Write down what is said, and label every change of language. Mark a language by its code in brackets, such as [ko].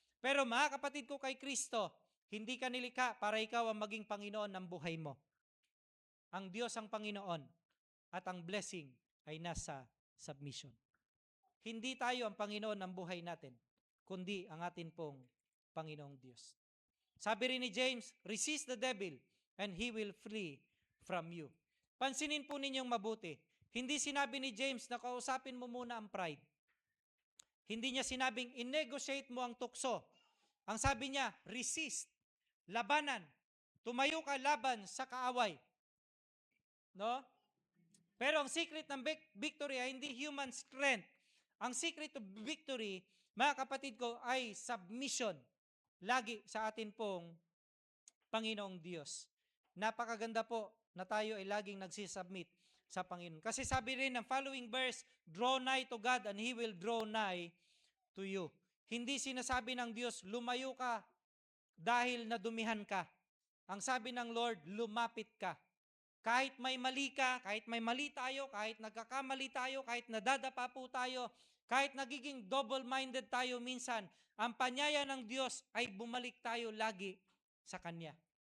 [tl] Pero mga kapatid ko kay Kristo, hindi ka nilikha para ikaw ang maging Panginoon ng buhay mo. Ang Diyos ang Panginoon at ang blessing ay nasa submission. Hindi tayo ang Panginoon ng buhay natin, kundi ang atin pong Panginoong Diyos. Sabi rin ni James, [en] resist the devil and he will flee from you. [tl] Pansinin po ninyong mabuti, hindi sinabi ni James na kausapin mo muna ang pride. Hindi niya sinabing i-negotiate mo ang tukso. Ang sabi niya, resist, labanan, tumayo ka laban sa kaaway. No? Pero ang secret ng victory ay hindi [en] human strength. [tl] Ang [en] secret of victory, [tl] mga kapatid ko, ay submission. Lagi sa atin pong Panginoong Diyos. Napakaganda po na tayo ay laging nagsisubmit sa Panginoon. Kasi sabi rin ng [en] following verse, draw nigh to God and He will draw nigh to you. [tl] Hindi sinasabi ng Diyos, lumayo ka dahil nadumihan ka. Ang sabi ng Lord, lumapit ka. Kahit may mali ka, kahit may mali tayo, kahit nagkakamali tayo, kahit nadadapa po tayo, kahit nagiging double-minded tayo minsan, ang panyaya ng Diyos ay bumalik tayo lagi sa Kanya.